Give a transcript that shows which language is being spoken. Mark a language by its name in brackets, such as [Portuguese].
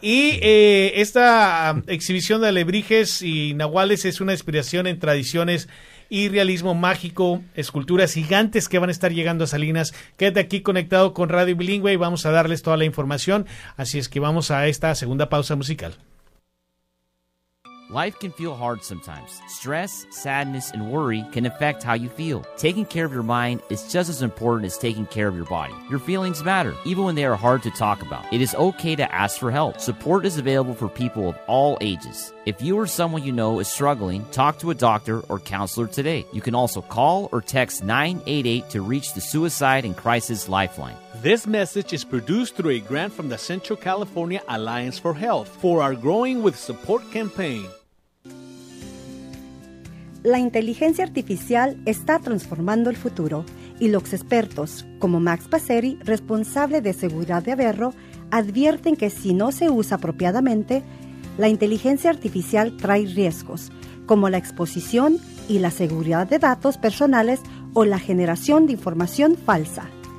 [Spanish] Y esta exhibición de alebrijes y nahuales es una inspiración en tradiciones y realismo mágico, esculturas gigantes que van a estar llegando a Salinas. Quédate aquí conectado con Radio Bilingüe y vamos a darles toda la información. Así es que vamos a esta segunda pausa musical. [English] Life can feel hard sometimes. Stress, sadness, and worry can affect how you feel. Taking care of your mind is just as important as taking care of your body. Your feelings matter, even when they are hard to talk about. It is okay to ask for help. Support is available for people of all ages. If you or someone you know is struggling, talk to a doctor or counselor today. You can also call or text 988 to reach the Suicide and Crisis Lifeline. This message is produced through a grant from the Central California Alliance for Health for our Growing with Support campaign. [Spanish] La inteligencia artificial está transformando el futuro y los expertos, como Max Passeri, responsable de seguridad de Averro, advierten que si no se usa apropiadamente, la inteligencia artificial trae riesgos, como la exposición y la seguridad de datos personales o la generación de información falsa.